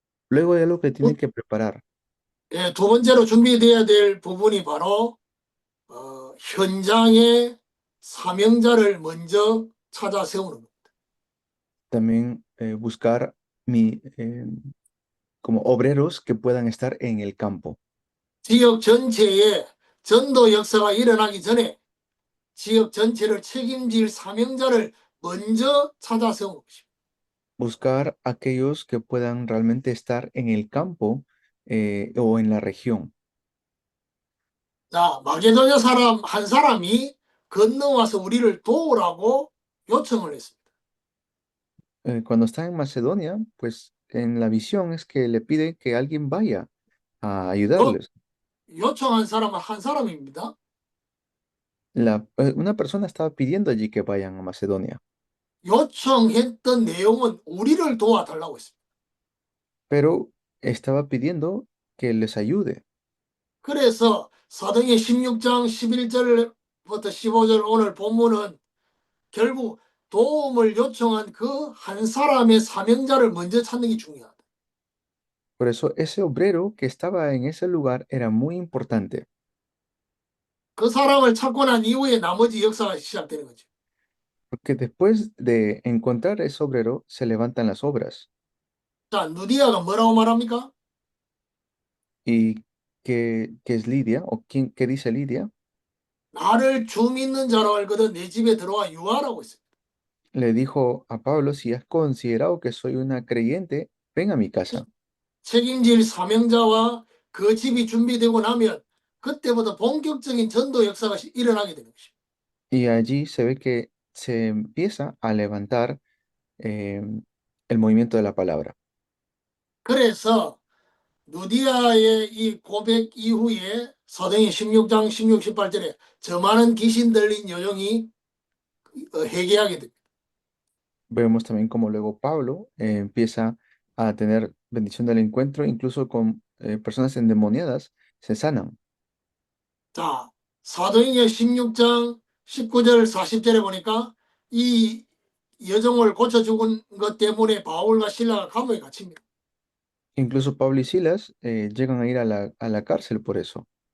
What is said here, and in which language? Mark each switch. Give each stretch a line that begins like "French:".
Spanish: Luego hay algo que tienen que preparar.
Korean: 예, 두 번째로 준비되어야 될 부분이 바로 현장의 사명자를 먼저 찾아 세우는 겁니다.
Spanish: También buscar como obreros que puedan estar en el campo.
Korean: 지역 전체에 전도 역사가 일어나기 전에 지역 전체를 책임질 사명자를 먼저 찾아 세우는 것입니다.
Spanish: Buscar aquellos que puedan realmente estar en el campo o en la región.
Korean: 자, 마게도냐 사람 한 사람이 건너와서 우리를 도우라고 요청을 했습니다.
Spanish: Cuando está en Macedonia, pues en la visión es que le pide que alguien vaya a ayudarles.
Korean: 요청한 사람은 한 사람입니다.
Spanish: Una persona estaba pidiendo allí que vayan a Macedonia,
Korean: 요청했던 내용은 우리를 도와달라고 했습니다.
Spanish: pero estaba pidiendo que les ayude.
Korean: 그래서 사도행전 16장 11절부터 15절 오늘 본문은 결국 도움을 요청한 그 한 사람의 사명자를 먼저 찾는 게 중요하다.
Spanish: Por eso ese obrero que estaba en ese lugar era muy importante,
Korean: 그 사람을 찾고 난 이후에 나머지 역사가 시작되는 거죠.
Spanish: porque después de encontrar ese obrero se levantan las obras.
Korean: 자, 누디아가 뭐라고 말합니까?
Spanish: ¿Y qué es Lidia? ¿O qué dice Lidia?
Korean: 나를 주 믿는 자로 알거든 내 집에 들어와 유하라고 했어요.
Spanish: Le dijo a Pablo, si has considerado que soy una creyente, ven a mi casa.
Korean: 책임질 사명자와 그 집이 준비되고 나면 그때부터 본격적인 전도 역사가 일어나게 되는 것입니다.
Spanish: Y allí se ve que se empieza a levantar el movimiento de la palabra.
Korean: 그래서 누디아의 이 고백 이후에 사도행전 16장 16, 18절에 저 많은 귀신 들린 여종이 회개하게 됩니다.
Spanish: Vemos también como luego Pablo empieza a tener bendición del encuentro, incluso con personas endemoniadas, se sanan.
Korean: 자, 사도행전 16장 19절 40절에 보니까 이 여종을 고쳐 죽은 것 때문에 바울과 실라가 감옥에 갇힙니다.
Spanish: Incluso Pablo y Silas llegan a ir a la cárcel por eso.